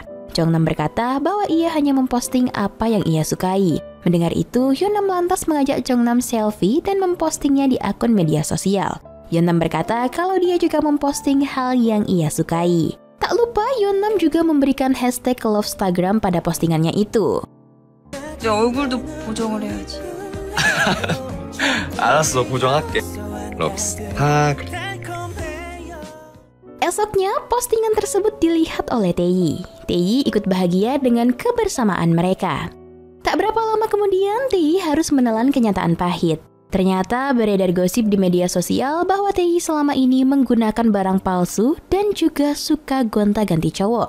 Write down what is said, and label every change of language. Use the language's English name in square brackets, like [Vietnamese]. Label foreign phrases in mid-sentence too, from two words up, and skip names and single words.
[Indonesian] Chongnam berkata bahwa ia hanya memposting apa yang ia sukai. Mendengar itu, Yeonnam lantas mengajak Chongnam selfie dan mempostingnya di akun media sosial. Yeonnam berkata kalau dia juga memposting hal yang ia sukai. Tak lupa, Yeonnam juga memberikan hashtag Lovestagram pada postingannya itu. [Korean] 내 얼굴도 보정을 해야지. 알았어, 보정할게. 럽스타. [Indonesian] Esoknya, postingan tersebut dilihat oleh Taeyi. Taeyi ikut bahagia dengan kebersamaan mereka. Tak berapa lama kemudian, Taeyi harus menelan kenyataan pahit. Ternyata beredar gosip di media sosial bahwa Taeyi selama ini menggunakan barang palsu dan juga suka gonta-ganti cowok.